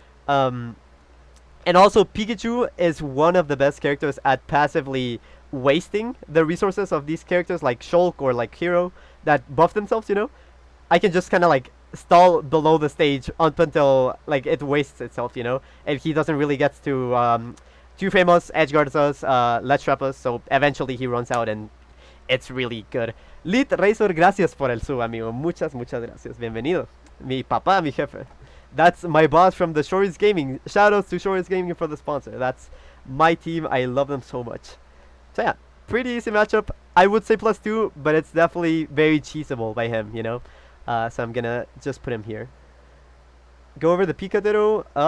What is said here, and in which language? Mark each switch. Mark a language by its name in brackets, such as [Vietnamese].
[English] And also Pikachu is one of the best characters at passively wasting the resources of these characters like Shulk or like Hero that buff themselves, you know. I can just kind of like stall below the stage up until like it wastes itself, you know, and he doesn't really get to two-frame us, edgeguards us, ledge trap us, so eventually he runs out and it's really good. [Spanish] Lit Razor, gracias por el sub, amigo. Muchas, muchas gracias. Bienvenido. Mi papá, mi jefe. [English] That's my boss from the Shores Gaming. Shoutouts to Shores Gaming for the sponsor. That's my team. I love them so much. So yeah, pretty easy matchup. I would say +2, but it's definitely very cheesable by him, you know. So I'm gonna just put him here. Go over the Pikachu.